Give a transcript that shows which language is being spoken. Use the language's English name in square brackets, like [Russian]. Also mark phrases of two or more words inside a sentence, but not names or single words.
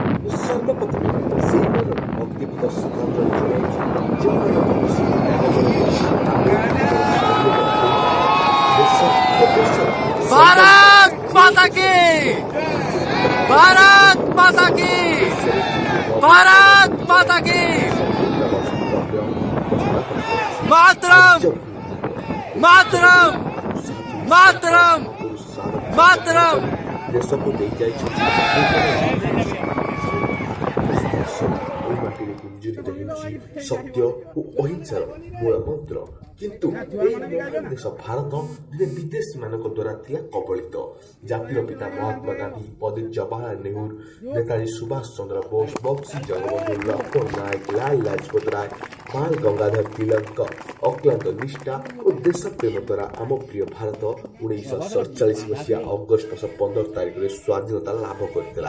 [Odia] ସର୍ବପ୍ରଥମେ ସେଇମାନଙ୍କୁ ଭକ୍ତିପଦ ଶ୍ରଦ୍ଧାଞ୍ଜଳି ଜଣାଇଛି ଯେଉଁମାନଙ୍କୁ [Hindi] भारत माता की, भारत माता की, भारत माता की, मातरम मातरम मातरम मातरम। [Odia] ଦେଶକୁ ଦେଇଯାଇଛନ୍ତି ଏହି ମାଟିରେ ଗୁଞ୍ଜରିତ ହେଉଛି ସତ୍ୟ ଓ ଅହିଂସାର ମୂଳ ମନ୍ତ୍ର। କିନ୍ତୁ ଏହି ମହାନ ଦେଶ ଭାରତ ଦିନେ ବିଦେଶୀମାନଙ୍କ ଦ୍ୱାରା ଥିଲା କବଳିତ। ଜାତିର ପିତା ମହାତ୍ମା ଗାନ୍ଧୀ, ପଣ୍ଡିତ ଜବାହରଲାଲ ନେହେରୁ, ନେତାଜୀ ସୁଭାଷ ଚନ୍ଦ୍ର ବୋଷ, ବକ୍ସି ଜଗବନ୍ଧୁ, ଲକ୍ଷ୍ମଣ ନାୟକ, ଲାଲ ଲାଜପତ ରାୟ, ବାଳ ଗଙ୍ଗାଧର ତିଲକଙ୍କ ଅକ୍ଲାନ୍ତ ନିଷ୍ଠା ଓ ଦେଶପ୍ରେମ ଦ୍ୱାରା ଆମ ପ୍ରିୟ ଭାରତ 1947 ମସିହା ଅଗଷ୍ଟ ମାସ 15 ତାରିଖରେ ସ୍ୱାଧୀନତା ଲାଭ କରିଥିଲା।